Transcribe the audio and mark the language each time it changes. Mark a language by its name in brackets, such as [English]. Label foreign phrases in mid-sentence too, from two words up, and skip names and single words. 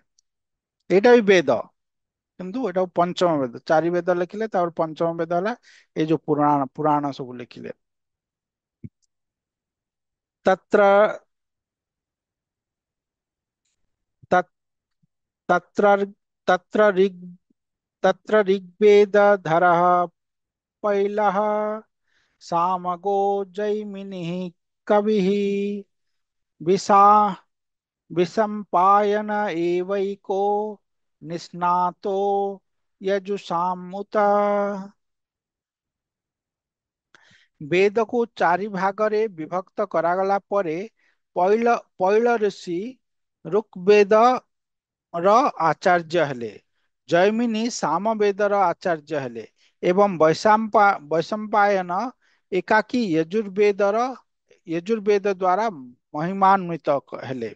[Odia] ଏଇଟା ବି ବେଦ, କିନ୍ତୁ ଏଟା ପଞ୍ଚମ ବେଦ। ଚାରି ବେଦ ଲେଖିଲେ, ତାପରେ ପଞ୍ଚମ ବେଦ ହେଲା ଏଇ ଯୋଉ ପୁରାଣ ପୁରାଣ ସବୁ ଲେଖିଲେ। [Sanskrit] ତତ୍ର ତତ୍- ତତ୍ର ତତ୍ର ऋग् तत्र ऋग्वेदधरः पैलः सामगो जैमिनिः कविः विशा विशम्पायन एवैको निष्णातो यजुषामुत। [Odia] ବେଦକୁ ଚାରି ଭାଗରେ ବିଭକ୍ତ କରାଗଲା ପରେ ପୈଳ ଋଷି ଋଗ୍ବେଦ ର ଆଚାର୍ଯ୍ୟ ହେଲେ, ଜୈମିନୀ ସାମବେଦର ଆଚାର୍ଯ୍ୟ ହେଲେ, ଏବଂ ବୈଶମ୍ପାୟନ ଏକାକୀ ଯଜୁର୍ବେଦ ଦ୍ୱାରା ମହିମାନ୍ବିତ ହେଲେ।